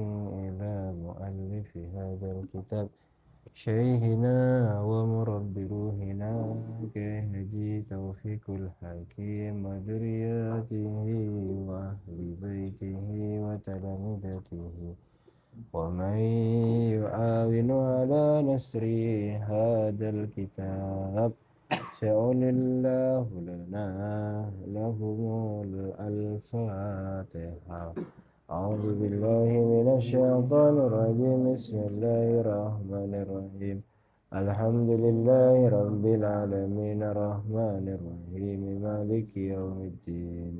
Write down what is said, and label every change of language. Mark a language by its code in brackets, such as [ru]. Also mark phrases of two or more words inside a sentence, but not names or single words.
[ar] إلى مؤلف هذا الكتاب شيخنا و مربي روحنا حاجي توفيق الحكيم و ذريته و أهل بيته و تلامذته و من يعاون على نشر هذا الكتاب سأل الله لنا لهم الفاتحة. أعوذ بالله من الشيطان الرجيم. بسم الله الرحمن الرحيم. الحمد لله رب العالمين الرحمن الرحيم مالك يوم الدين.